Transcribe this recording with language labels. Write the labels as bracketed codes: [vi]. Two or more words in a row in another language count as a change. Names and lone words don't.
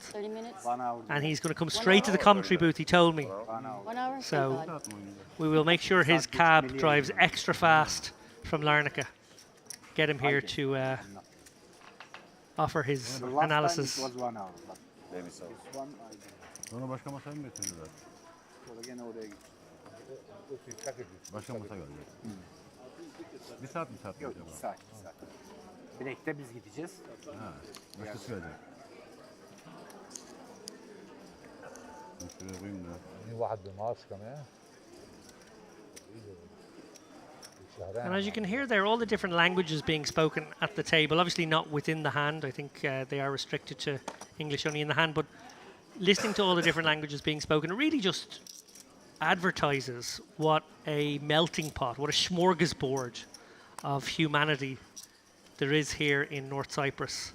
[en] 30 minutes? And he's going to come straight to the commentary booth, he told me. 1 hour? So we will make sure his cab drives extra fast from Larnaca. Get him here to offer his analysis. Maybe so. [tr] Sonra başka masaya mı götürdüler? Sonra gene oraya gittim. Başka masa gelecek. Bir saat mi saat? Yok, 2 saat. Bilekte biz gideceğiz. Ha, başkası gelecek. Şuraya koyayım da. [ar] واحد بمارس كمان. [en] And as you can hear there, all the different languages being spoken at the table, obviously not within the hand. I think they are restricted to English only in the hand, but listening to all the different languages being spoken, it really just advertises what a melting pot, what a smorgasbord of humanity there is here in North Cyprus.